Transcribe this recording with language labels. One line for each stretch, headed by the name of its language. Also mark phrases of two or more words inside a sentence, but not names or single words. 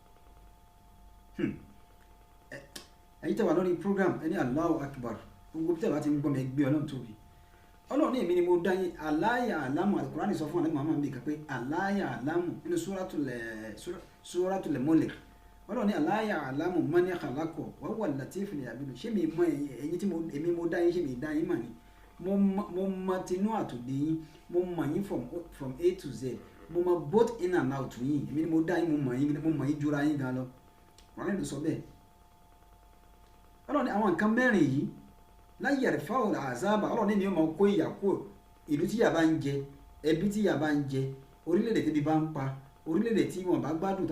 Yoruba: ẹ̀yin tẹ́ wà lórí program ẹni
Arabic: الله أكبر
Yoruba: gbogbo tẹ́ bá ti ń gbọ́ mi gbé ọlọ́run tóbi ọlọ́run ní èmi ni mo dá yín
Arabic: ألا يعلم
Yoruba: Al-Qur'ani sọ fún àlẹ́ Muhammad bí kan pé
Arabic: ألا يعلم
Yoruba: nínú Suratul Mulk ọlọ́run ní
Arabic: ألا يعلم من خلق وهو اللطيف الخبير
Yoruba: ṣé mi mọ ẹ̀yin tí èmi mo dá yín ṣé mi dá yín mà ní mo mọ tinú àtòdé yín mo mọ yín
English: from A to Z
Yoruba: mo mọ
English: both in and out
Yoruba: yín èmi ni mo dá yín mo mọ yín jura yín gan lọ ọlọ́run ló sọ bẹ́ẹ̀ ọlọ́run ní àwọn nǹkan mẹ́rin yìí láyé ẹ̀rẹ̀fà ọ̀rọ̀ àzáàbà ọlọ́run ní ni ó máa kó ìyà kúrò ìlú tí ìyà bá ń jẹ ẹbí tí ìyà bá ń jẹ orílẹ̀-èdè tí ibi bá ń pa orílẹ̀-èdè tí wọn bá gbádùn tó